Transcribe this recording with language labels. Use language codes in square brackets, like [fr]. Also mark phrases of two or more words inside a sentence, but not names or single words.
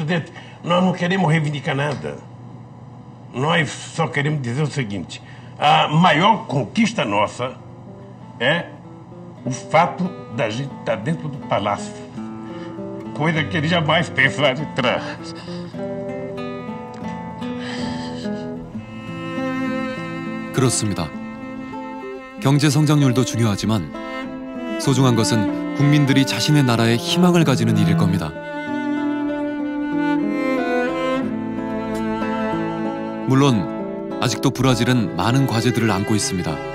[pt] Presidente, nós não queremos reivindicar nada. Nós só queremos dizer o seguinte, a maior conquista nossa é o fato da gente estar dentro do palácio. Coisa que eles jamais pensaram entrar. [ko] 그렇습니다. 경제 성장률도 중요하지만 소중한 것은 국민들이 자신의 나라에 희망을 가지는 일일 겁니다. 물론 아직도 브라질은 많은 과제들을 안고 있습니다.